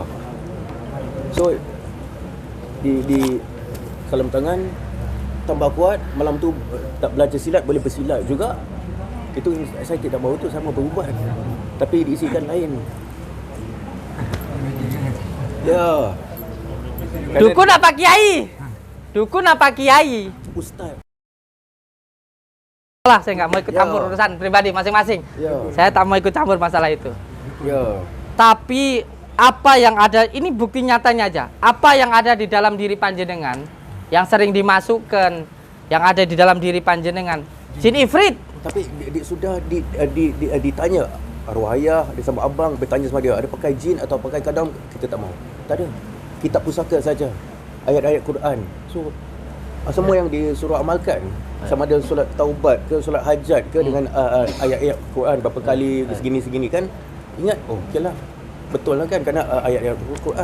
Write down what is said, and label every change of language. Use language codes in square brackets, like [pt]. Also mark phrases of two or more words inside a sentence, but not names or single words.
[ms] So di salam tangan tambah kuat. Malam tu tak belajar silat, boleh bersilat juga. Itu saya tidak bawa tu sama berubat, tapi diisikan lain. Ya. Dukun apa kiai? Dukun apa kiai? Ustaz. [id] Lah, saya nggak mau ikut Ya. campur urusan pribadi masing-masing. Ya. [ms] Saya tak mau ikut campur masalah itu. Ya. [id] Tapi apa yang ada, ini bukti nyatanya aja. Apa yang ada di dalam diri panjenengan, yang sering dimasukkan, yang ada di dalam diri panjenengan, jin ifrit. [ms] Tapi sudah ditanya arwah ayah dia sama abang bertanya sama dia ada pakai jin atau pakai kadam, kita tak mau. Tak ada. Kitab pusaka saja. Ayat-ayat Quran. So semua yang disuruh amalkan sama ada solat taubat ke solat hajat ke dengan ayat-ayat Quran berapa kali segini kan ingat okeylah betul lah kan kerana ayat-ayat Quran.